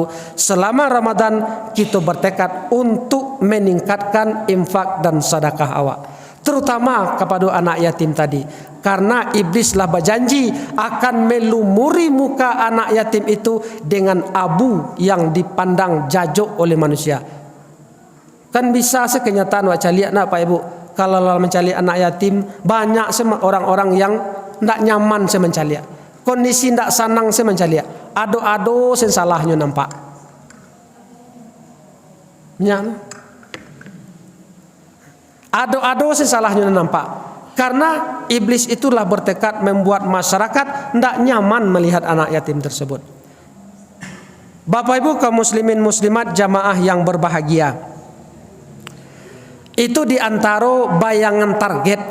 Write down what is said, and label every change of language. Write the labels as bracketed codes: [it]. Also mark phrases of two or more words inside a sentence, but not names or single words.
[id] Selama Ramadan kita bertekad untuk meningkatkan infak dan sedekah awak, terutama kepada anak yatim tadi, karena iblislah berjanji akan melumuri muka anak yatim itu dengan abu yang dipandang jajok oleh manusia. Kan bisa sekenyataan wak caliak nak Pak Ibu, kalau mencari anak yatim banyak orang-orang yang tidak nyaman saya mencaliak, kondisi tidak senang saya mencaliak, [min] ado-ado sen salahnya nampak. Ado-ado sen salahnya nampak. [id] Karena iblis itulah bertekad membuat masyarakat tidak nyaman melihat anak yatim tersebut. Bapak Ibu kaum muslimin muslimat jamaah yang berbahagia, itu diantara bayangan target.